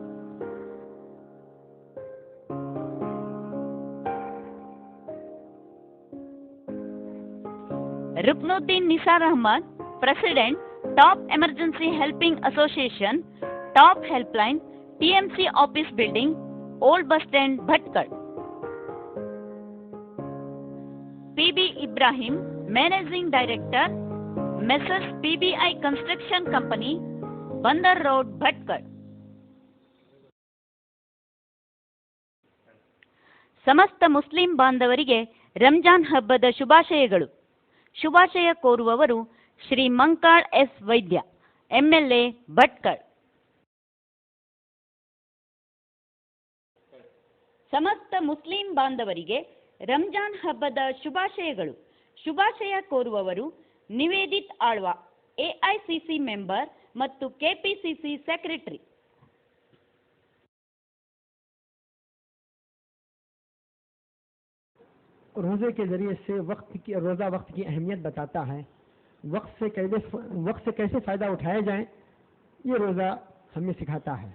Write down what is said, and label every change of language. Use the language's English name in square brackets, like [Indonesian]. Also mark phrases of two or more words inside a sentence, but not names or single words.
[English] Ruknuddin Nisar Ahmad, President, Top Emergency Helping Association, Top Helpline, TMC Office Building, Old Bus Stand, Bhatkar. PB Ibrahim, Managing Director, Messrs. PBI Construction Company, Bandar Road, Bhatkar. [Kannada] ಸಮಸ್ತ ಮುಸ್ಲಿಂ ಬಾಂಧವರಿಗೆ ರಂಜಾನ್ ಹಬ್ಬದ ಶುಭಾಶಯಗಳು. ಶುಭಾಶಯ ಕೋರುವವರು ಶ್ರೀ ಮಂಕಾಳ್ ಎಸ್ ವೈದ್ಯ, ಎಂಎಲ್ಎ ಭಟ್ಕಳ. ಸಮಸ್ತ ಮುಸ್ಲಿಂ ಬಾಂಧವರಿಗೆ ರಂಜಾನ್ ಹಬ್ಬದ ಶುಭಾಶಯಗಳು. ಶುಭಾಶಯ ಕೋರುವವರು ನಿವೇದಿತ್ ಆಳ್ವಾ, ಎಐಸಿಸಿ ಮೆಂಬರ್ ಮತ್ತು ಕೆಪಿಸಿಸಿ ಸೆಕ್ರೆಟರಿ. [Urdu] روزے کے ذریعے سے روزہ وقت کی اہمیت بتاتا ہے. وقت سے کیسے فائدہ اٹھایا جائے یہ روزہ ہمیں سکھاتا ہے.